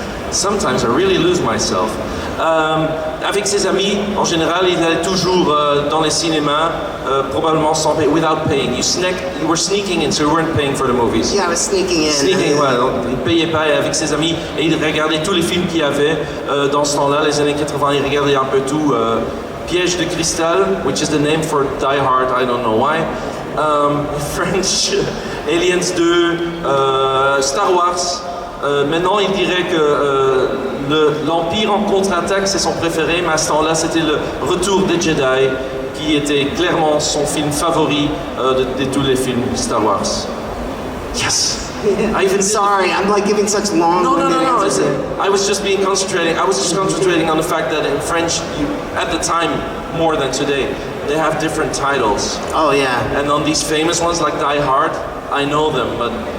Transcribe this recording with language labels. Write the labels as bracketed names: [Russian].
[English] Sometimes I really lose myself. [French] Avec ses amis, en général, il allait toujours dans les cinémas, probablement sans payer, [English] without paying. You were sneaking in, so you weren't paying for the movies. Yeah, I was sneaking in. [French] Ouais, donc il ne payait pas avec ses amis et il regardait tous les films qu'il y avait dans ce temps-là, les années 80, il regardait un peu tout. [English] Piège de cristal, which is the name for Die Hard, I don't know why. French, Aliens 2, Star Wars. [French] Maintenant, il dirait que l'Empire en contre-attaque, c'est son préféré, mais à ce temps-là, c'était le Retour des Jedi, qui était clairement son film favori de tous les films Star Wars. [English] Yes! Sorry, I'm like giving such long. No. I was just concentrating on the fact that in French, at the time, more than today, they have different titles. Oh yeah. And on these famous ones like Die Hard, I know them, but